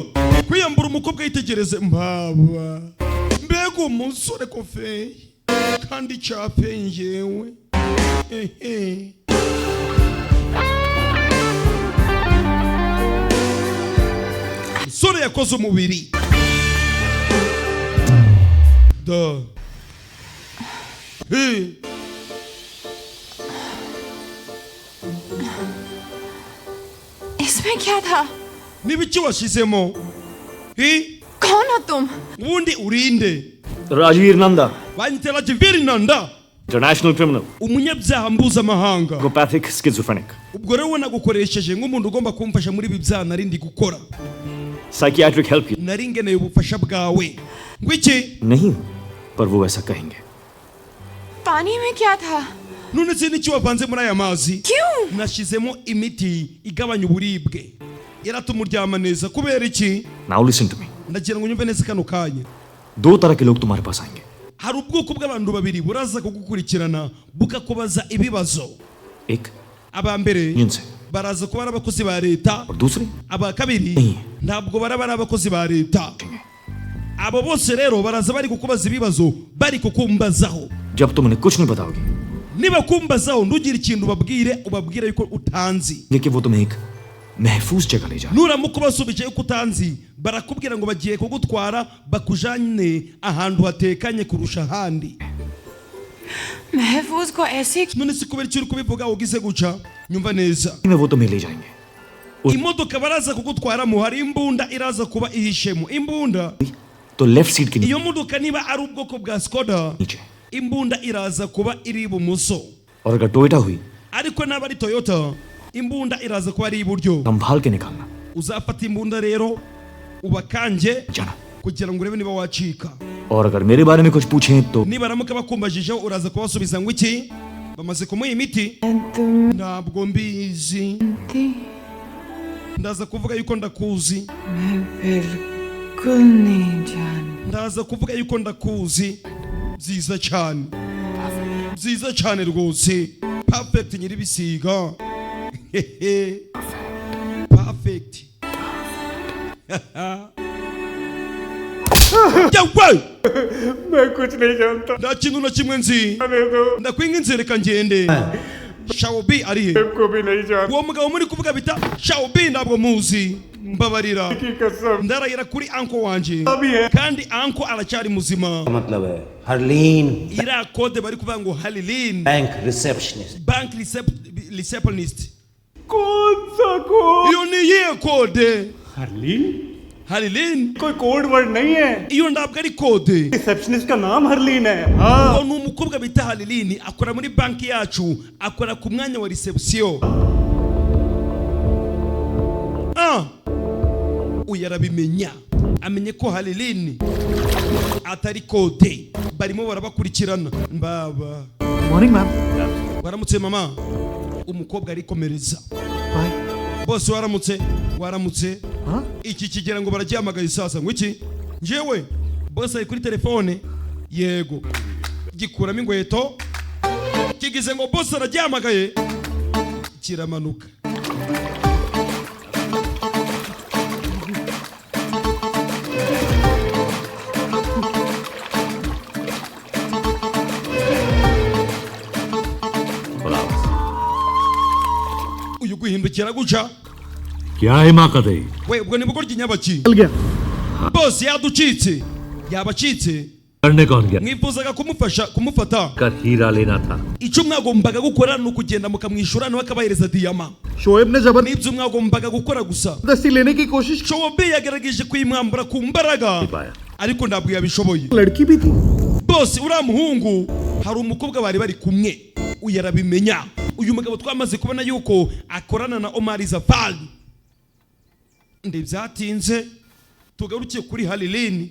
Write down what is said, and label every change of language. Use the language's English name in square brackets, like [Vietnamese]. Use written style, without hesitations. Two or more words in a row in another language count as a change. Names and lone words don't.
[Kinyarwanda] Kwiyambura umukobwa yitegereze mbaba. Mbega umusore kofe kandi cyapengewe. Umusore yakoze umubiri. Da. [Hindi] इसमें क्या था? [Kinyarwanda] Nibiki washizemo? [Hindi] कौन हो तुम? [Kinyarwanda] Wundi urinde? [Hindi] राजवीर नंदा. [Kinyarwanda] Banyita Rajiv Nanda. [English] International criminal. [Kinyarwanda] Umunyabyaha mpuzamahanga. [English] Psychopathic schizophrenic. [Kinyarwanda] Ubwo rero nagukoresheje nk'umuntu ugomba kumfasha muri ibi byaha narindi gukora. [English] Psychiatric help. [Kinyarwanda] Nari ngeneye ubufasha bwawe. Ngwiki? [Hindi] नहीं, पर वो ऐसा कहेंगे. पानी में क्या था? [Kinyarwanda] None se niki wavanze muri aya mazi? [Hindi] क्यों? [Kinyarwanda] Nashizemo imiti igabanya uburibwe. Yaratumuryama neza kubera iki? [English] Now listen to me. [Kinyarwanda] Ndagira ngo nyumve neza kano kanya. [Hindi] दो तरह के लोग तुम्हारे पास आएंगे. [Kinyarwanda] Hari ubwoko bw'abantu babiri buraza kugukurikirana bukakubaza ibibazo. [Hindi] एक [Kinyarwanda] Abambere [Hindi] जिनसे [Kinyarwanda] baraza kuba ari abakozi ba leta. [Hindi] और दूसरे [Kinyarwanda] Aba kabiri ntabwo baraba ari abakozi ba leta. Abo bose rero baraza bari kukubaza ibibazo bari kukumbazaho. [Hindi] जब तुम उन्हें कुछ नहीं बताओगे [Kinyarwanda] Niba kumbazaho ntugire ikintu ubabwire yuko utanzi. [Hindi] कि वो तुम्हें एक महफूज जगह ले जाए. [Kinyarwanda] Nuramuka ubasubije yuko utanzi barakubwira ngo bagiye kugutwara bakujane ahantu hatekanye kurusha ahandi. [Hindi] महफूज को ऐसे [Kinyarwanda] None si kubera icyo uri kubivuga ugize guca nyumva neza. [Hindi] वो तुम्हें ले जाएंगे. [Kinyarwanda] Imodoka baraza kugutwaramo hari imbunda iraza kuba ihishemo. Imbunda [Hindi] तो [English] left seat [Hindi] के [Kinyarwanda] iyo modoka niba ari ubwoko bwa Skoda [Hindi] नीचे. [Kinyarwanda] imbunda iraza kuba iri ibumoso. [Hindi] और अगर टोयोटा हुई [Kinyarwanda] Ariko naba ari Toyota imbunda iraza kuba ari iburyo. [Hindi] संभाल के निकालना. [Kinyarwanda] Uzafata imbunda rero ubakanje [Hindi] जाना. [Kinyarwanda] kugira ngo urebe niba wacika. [Hindi] और अगर मेरे बारे में कुछ पूछें तो [Kinyarwanda] Nibaramuka bakumbajijeho uraza kubasubiza ngo iki? Bamaze kumuha imiti? Ntabwo mbizi. Ndaza kuvuga yuko ndakuzi. [Hindi] बिल्कुल नहीं जानती. [Kinyarwanda] Ndaza kuvuga yuko ndakuzi. Byiza cyane. Byiza cyane rwose. Perfect nyiribisiga. Perfect. Yawe! [Hindi] मैं कुछ नहीं जानता. [Kinyarwanda] Nta kintu na kimwe nzi. Ndakwinga inzereka ngende. Shaobi ari he? [Hindi] को भी नहीं जानता. [Kinyarwanda] Uwo mugabo muri kuvuga bita Shaobi ntabwo muzi. Mbabarira. Ndarayira kuri anko wanje. Kandi anko aracyari muzima. [Hindi] मतलब है हरलीन [Kinyarwanda] Ira code bari kuvuga ngo Halilin. [English] bank receptionist. Bank receptionist. [Hindi] कौन सा कोड? [Kinyarwanda] Iyo ni iyihe code? [Hindi] हरलीन? [Kinyarwanda] Halilin? [Hindi] कोई कोड वर्ड नहीं है. [Kinyarwanda] Iyo ntabwo ari code. [Hindi] रिसेप्शनिस्ट का नाम हरलीन है. [Kinyarwanda] Uwo ni umukobwa bita Halilin akora muri banki yacu akora ku mwanya wa reception. Uyu arabimenya amenye ko Halilin atari code barimo barabakurikirana. Mbaba [English] morning ma'am. [Kinyarwanda] waramutse mama. Umukobwa arikomereza. [Hindi] बाय. [Kinyarwanda] Bose waramutse. Iki kigira ngo baragihamagaye sasa ngo iki? Njewe bose ari kuri telefone. Yego. Gikuramo ingweto. Kigize ngo bose aragihamagaye. Kiramanuka. Uyu guhindukira guca. [Hindi] क्या हिमाकत है? [Kinyarwanda] We ubwo ni bugoryi nyabaki. [Hindi] चल गया. [Kinyarwanda] Bose yaducitse. Yabacitse. [Hindi] करने कौन गया? [Kinyarwanda] mwifuzaga kumufata [Hindi] कर हीरा लेना था. [Kinyarwanda] icyo mwagombaga gukora ni ukugenda mukamwishyura nawe akabahereza diyama. [Hindi] शोएब ने जबरदस्ती [Kinyarwanda] nibyo mwagombaga gukora gusa. [Hindi] लेने की कोशिश [Kinyarwanda] Shoaib yagerageje kuyimwambura ku mbaraga ariko ntabwo yabishoboye. [Hindi] लड़की भी थी. [Kinyarwanda] bose uriya muhungu hari umukobwa bari kumwe uyu arabimenya. uyu mugabo twamaze kubona yuko akorana na Omar Zafari. Ndebyatinze tugarukiye kuri Halilini.